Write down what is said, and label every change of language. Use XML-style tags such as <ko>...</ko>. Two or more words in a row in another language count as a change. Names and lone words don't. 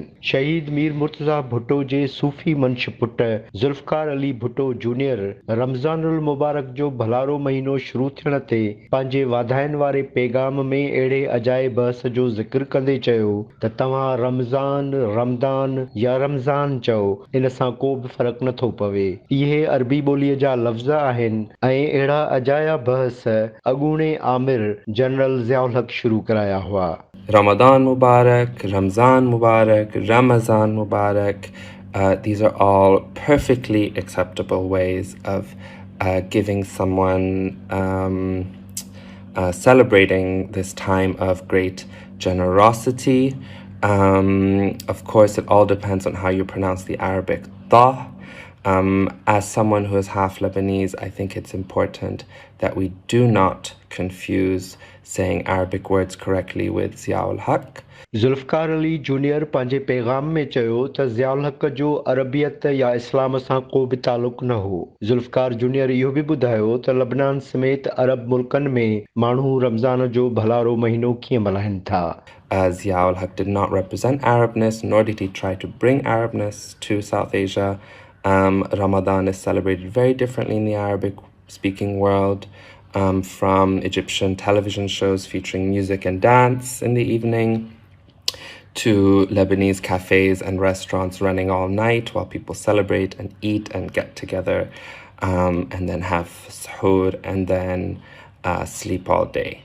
<sd>शहीद मीर मुर्तज़ा भुट्टो जे सूफ़ी मंश पुट ज़ुल्फ़िकार अली भुट्टो जूनियर रमज़ानुल मुबारक जो भलारो महीनो शुरू थियण ते पंहिंजे वाधाइनि वारे पैगाम में अहिड़े अजाए बहस जो ज़िक्र कंदे चयो त तव्हां रमज़ान, रमदान या रमज़ान चओ, इन सां को बि फ़र्क़ु नथो पवे। इहे अरबी ॿोलीअ जा लफ़्ज़ आहिनि ऐं अहिड़ा अजाया बहस अॻूणे आमिर जनरल ज़ियाउल हक़ शुरू कराया हुआ।</sd> <en>Ramadan Mubarak, Ramzan Mubarak, Ramazan Mubarak. These are all perfectly acceptable ways of giving someone, celebrating this time of great generosity. Of course, it all depends on how you pronounce the Arabic ta. As someone who is half Lebanese, I think it's important that we do not confuse saying Arabic words correctly with Ziaul Haq.</en> <sd>ज़ुल्फ़िकार अली जूनियर पंहिंजे पैगाम में चयो त ज़ियाउल हक़ जो अरबियत या इस्लाम सां को बि तालुक़ न हो। ज़ुल्फ़िकार जूनियर इहो बि ॿुधायो त लबनान समेत अरब मुल्कनि में माण्हू रमज़ान जो भलारो महीनो कीअं मल्हाइनि था।</sd> <en>Ziaul Haq did not represent Arabness, nor did he try to bring Arabness to South Asia. Ramadan is celebrated very differently in the Arabic-speaking world, from Egyptian television shows featuring music and dance in the evening to Lebanese cafes and restaurants running all night while people celebrate and eat and get together, and then have suhoor and then sleep all day.</en>